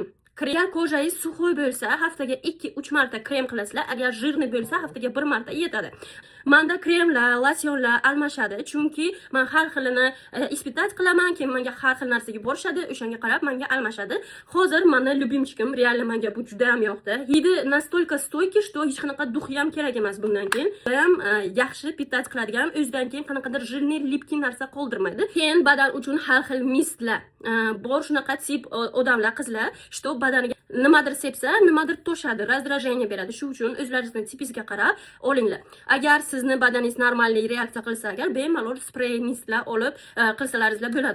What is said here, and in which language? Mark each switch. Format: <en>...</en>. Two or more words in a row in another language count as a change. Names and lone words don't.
<uz>Agar kojangiz suxoy bo'lsa, haftaga 2-3 marta krem qilasizlar. Agar jirni bo'lsa, haftaga 1 marta yetadi. Menda kremlar, losyonlar almashadi, chunki men har xilini испытать qilaman, keyin menga har xil narsaga borishadi, o'shanga qarab menga almashadi. Hozir meni любимчикim, real menga bu juda ham yoqdi. Hidi</uz> <ru>настолько стойкий, что</ru> <uz>hech qanaqa duxi ham kerak emas bundan keyin. Ham yaxshi pitach qiladigan, o'zidan keyin qanaqadir jirni, lipki narsa qoldirmaydi. Keyin badan uchun har xil mistlar bor, shunaqa tip odamlar, qizlar, что badaniga nimadir sepsa, nimadir to'shadi, раздражение beradi. Shu uchun o'zlaringizni tipingizga qarab olinglar. Agar sizni badaningiz normalniy reaksiya qilsa, agar bemalol sprey mistlar olib qilsalaringizlar bo'ladi.</uz>